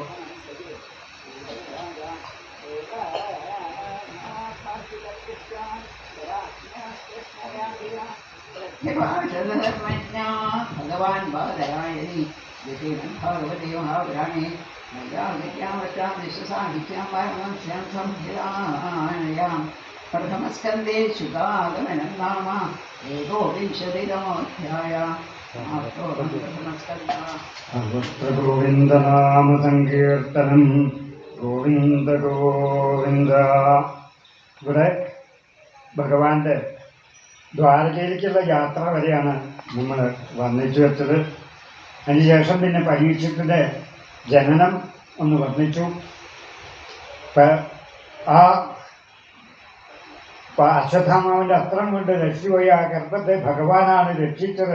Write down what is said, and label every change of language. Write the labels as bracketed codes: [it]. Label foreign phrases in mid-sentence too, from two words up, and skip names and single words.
[sa] प्रत्यभाषधर्मज्ञा भगवान् बादरायणी विषीणं भागवते महापुराणे मया विद्यावचां विश्वसाहित्यां वारणस्यां संहितायां प्रथमस्कन्धे शुकागमनं नाम एकोविंशतितमोऽध्यायः। गोविन्दनाम सङ्कीर्तनं गोविन्द गोविन्द. [ml] ഇവിടെ ഭഗവാന്റെ ദ്വാരകയിലേക്കുള്ള യാത്ര വരെയാണ് നമ്മൾ വർണ്ണിച്ചു വെച്ചത്. അതിനുശേഷം പിന്നെ പരീക്ഷത്തിന്റെ ജനനം ഒന്ന് വർണ്ണിച്ചു. ആ അശ്വത്ഥാമാവിന്റെ അസ്ത്രം കൊണ്ട് രക്ഷിച്ചുപോയി ആ ഗർഭത്തെ ഭഗവാനാണ് രക്ഷിച്ചത്.